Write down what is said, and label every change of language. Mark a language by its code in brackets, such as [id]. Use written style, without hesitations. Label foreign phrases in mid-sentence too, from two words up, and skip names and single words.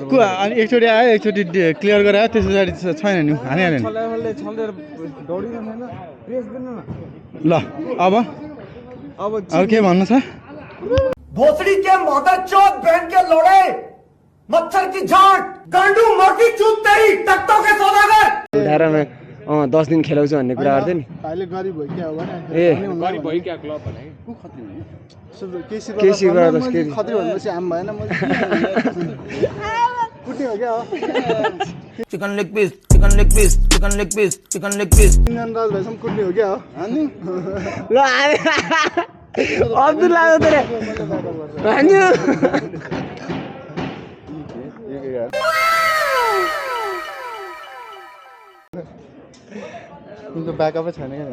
[ne] अनि एकचोटि आयो एकचोटि क्लियर गरेर आयो त्यस पछाडि छैन नि हानिहाल्यो नि छलेर दौडिनु छैन प्रेस गर्नु न ल अब के भन्नु छ [hi] भोसड़ी के मदर चौथ बहन के लोड़े मच्छर की झाट गांडू मोटी चूत तेरी तख्तों के सौदागर [ne] 10 दिन खेलाउँछु भन्ने कुरा गर्दै नि अहिले गरिब भयो क्या हो भने ए गरी भयो क्या क्लब भने को खत्री भयो केसी खत्री भनेपछि आम भएन म कुट्ने हो क्या हो [en] chicken leg piece chicken leg piece chicken leg piece chicken leg piece [ne] इन्जन राज भाइसम्म कुट्ने हो क्या हो अनि ल अब्दुल्ला हो तेरे हान्यो तिम्रो ब्याकअपै छैन क्या